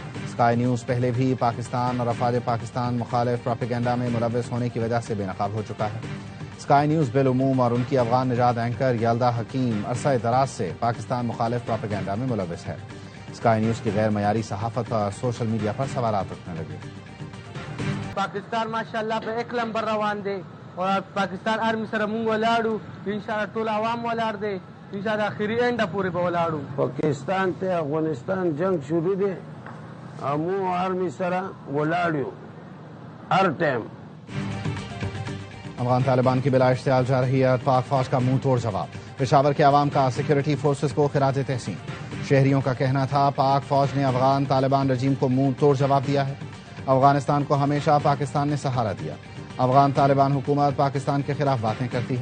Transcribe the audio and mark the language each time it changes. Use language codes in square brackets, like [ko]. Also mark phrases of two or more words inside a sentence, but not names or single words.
[ur] اسکائی نیوز پہلے بھی پاکستان اور افواج پاکستان مخالف پروپیگنڈا میں ملوث ہونے کی وجہ سے بے نقاب ہو چکا ہے۔ اسکائی نیوز بالعموم اور ان کی افغان نژاد اینکر یلدا حکیم عرصہ دراز سے پاکستان مخالف پروپیگنڈا میں ملوث ہے۔ اسکائی نیوز کی غیر معیاری صحافت پر سوشل میڈیا پر سوالات اٹھنے لگے۔ [ps] پاکستان ماشاءاللہ په ایک نمبر روان دی اور پاکستان آرمی سره مونږ ولاړو، انشاءالله ټول عوام ولاړ دی، انشاءالله آخري اینډه پورې به ولاړو۔ پاکستان ته افغانستان جنگ شروع دی، مو آرمی سره ولاړو ہر ٹائم۔ [ur] افغان طالبان کی بلا اشتعال جارحیت، پاک فوج کا منہ توڑ جواب۔ پشاور کے عوام کا سیکورٹی فورسز کو خراج تحسین۔ شہریوں کا کہنا تھا، پاک فوج نے افغان طالبان رجیم کو منہ توڑ جواب دیا ہے۔ افغانستان کو ہمیشہ پاکستان نے سہارا دیا۔ افغان طالبان حکومت پاکستان کے خلاف باتیں کرتی ہے۔